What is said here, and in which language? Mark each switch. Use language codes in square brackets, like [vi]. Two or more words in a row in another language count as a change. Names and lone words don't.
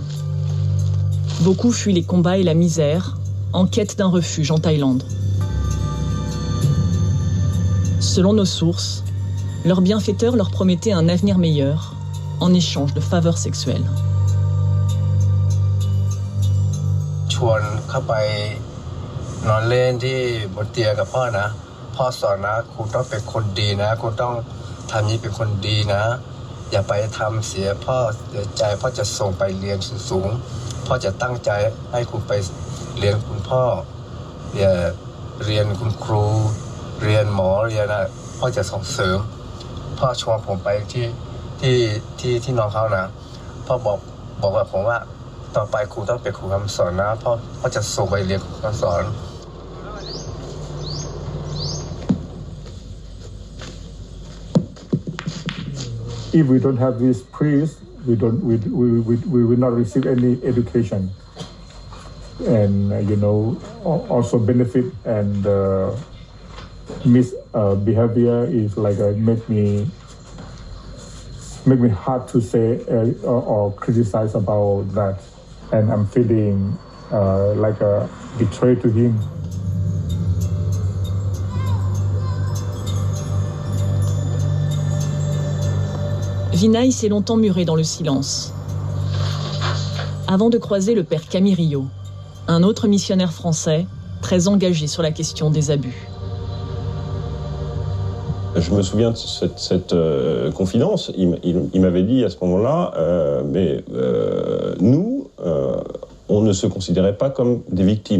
[fr] Beaucoup fuient les combats et la misère en quête d'un refuge en Thaïlande. Selon nos sources, leurs bienfaiteurs leur promettaient un avenir meilleur en échange de faveurs sexuelles. [th] ชวนเข้าไปนอนเล่นที่บนเตียงกับพ่อนะพ่อสอนนะคุณต้องเป็นคนดีนะคุณต้องทำนี้เป็นคนดีนะอย่าไปทำเสียพ่อเสียใจ พ่อจะส่งไปเรียนสูงๆพ่อจะตั้งใจให้คุณไปเรียนคุณพ่ออย่าเรียนคุณครูเรียนหมอเรียนอะไรพ่อจะส่งเสริมพ่อชวนผมไปที่น้องเขานะพ่อบอกว่าผมว่าต่อไปครูต้องเป็นครูคำสอนนะพ่อจะส่งไปเรียนครูคำสอน [en] If we don't have this priest, we will not receive any education, and also benefit and misbehavior is like make me hard to say or criticize about that, and I'm feeling like a betray to him. [fr] Vinay s'est longtemps muré dans le silence, avant de croiser le père Camille Rio, un autre missionnaire français très engagé sur la question des abus. Je me souviens de cette confidence. Il m'avait dit à ce moment-là, nous, on ne se considérait pas comme des victimes.